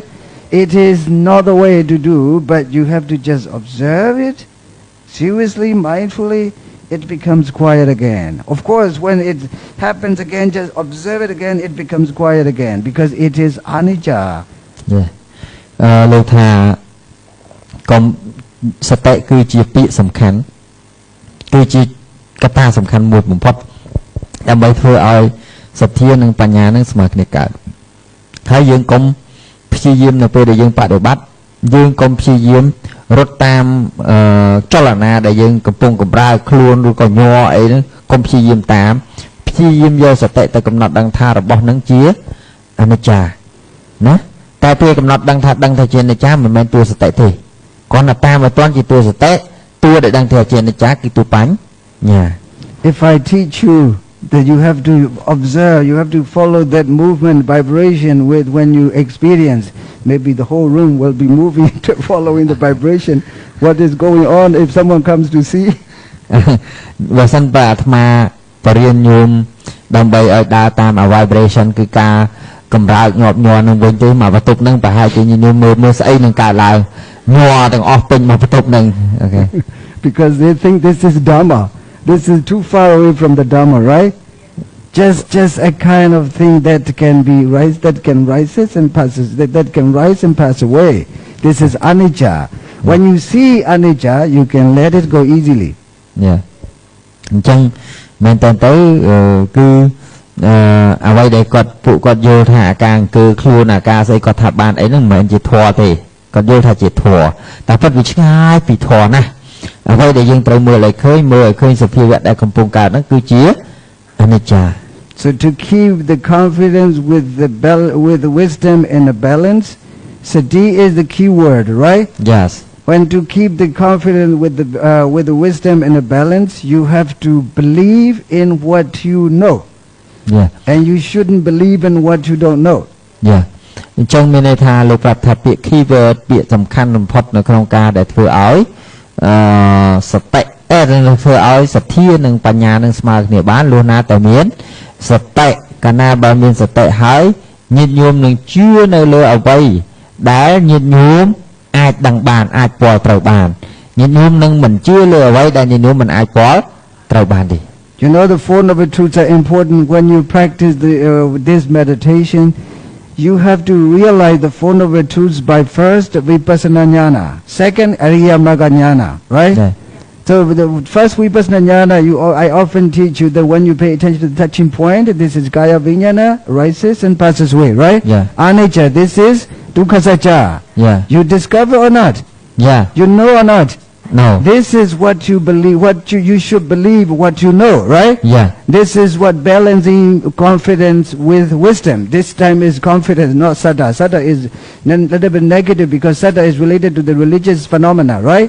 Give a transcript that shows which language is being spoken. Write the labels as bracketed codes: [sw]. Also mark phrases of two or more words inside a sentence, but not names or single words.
[en] It is not the way to do, but you have to just observe it seriously, mindfully. It becomes quiet again. Of course, when it happens again, just observe it again, it becomes quiet again because it is anicca. Yeah. [km] លោកថាកុំសតិគឺជាពាក្យសំខាន់គឺជាកត្តាសំខាន់មួយបំផុតដើម្បីធ្វើឲ្យសទ្ធានិងបញ្ញានឹងស្មើ គ្នាកើតហើយយើងកុំព្យាយាមនៅពេលដែលយើងបដិបត្តិយើងកុំព្យាយាមរត់តាមចលនាដែលយើងកំពុងកំរើខ្លួនឬក៏ញ័រអីហ្នឹងកុំព្យាយាមតាមព្យាយាមយកសតិទៅកំណត់ដឹងថារបស់ហ្នឹងជាអនិច្ចាណាតែពេលកំណត់ដឹងថាជាអនិច្ចាមិនមែនតួសតិទេគ្រាន់តែតាមឲ្យទាន់ជាតួសតិតួដែលដឹងថាជាអនិច្ចាគឺតួបញ្ញា [en] If I teach you that you have to observe, you have to follow that movement, vibration with when you experience, maybe the whole room will be moving to following the vibration. What is going on if someone comes to see? [km] បើសិនបើអាត្មាបរិញ្ញាញោមដើម្បីឲ្យដើរតាម vibration គឺការកម្រើកញាប់ញ័រនឹងវិញទេមកបន្ទប់នឹងប្រហែលជាញញោមមើលស្អីនឹងកើតឡើងញ័រទាំងអស់ពេញមកបន្ទប់នឹង Okay. [en] Because they think this is Dhamma. This is too far away from the Dhamma, right? Just a kind of thing that can be that can rises and passes, that can rise and pass away. This is anicca. When you see anicca, you can let it go easily. Yeah. [km] អញ្ចឹងមែនតើទៅគឺអ្វីដែលពួកគាត់យល់ថាអាការអង្គើខ្លួនអាការស្អីគាត់ថាបានអីហ្នឹងមិនមែនជាធម៌ទេគាត់យល់ថាជាធម៌តែពិតវាឆ្ងាយពីធម៌ណាស់អ្វីដែលយើងត្រូវមើលឲ្យឃើញសភាវៈដែលកំពុងកើតហ្នឹងគឺជាអនិច្ចា [en] So to keep the confidence with the wisdom and the balance, sati is the key word, right? Yes. When to keep the confidence with the wisdom and the balance, you have to believe in what you know. Yeah. And you shouldn't believe in what you don't know. Yeah. [km] អញ្ចឹងមានន័យថាលោកប្រាប់ថាពាក្យ keyword ពាក្យសំខាន់បំផុតនៅក្នុងការដែលធ្វើឲ្យសតិធ្វើឲ្យសទ្ធានិងបញ្ញានឹងស្មើគ្នាបានលុះណាតែមានសតិកាលណាបើមានសតិហើយញាតិញោមនឹងជឿនៅលើអ្វីដែលញាតិញោមអាចដឹងបានអាចពាល់ត្រូវបានញាតិញោមនឹងមិនជឿលើអ្វីដែលញាតិញោមមិនអាចពាល់ត្រូវបានទេ [en] You know the Four Noble Truths are important when you practice this meditation. You have to realize the Four Noble Truths by first [pi] Vipassana Jnana, [en] second [pi] Ariya Magga Jnana, [en] right? Yeah. So the first [pi] vipassana jnana, [en] I often teach you that when you pay attention to the touching point, this is [pi] kaya vijnana, [en] rises and passes away, right? Yeah. Anicca, this is [pi] dukkha sacca. [en] Yeah. You discover or not? Yeah. You know or not? No. This is what you believe, what you should believe, what you know, right? Yeah. This is what balancing confidence with wisdom. This time is confidence, not saddha. Saddha is a little bit negative because saddha is related to the religious phenomena, right?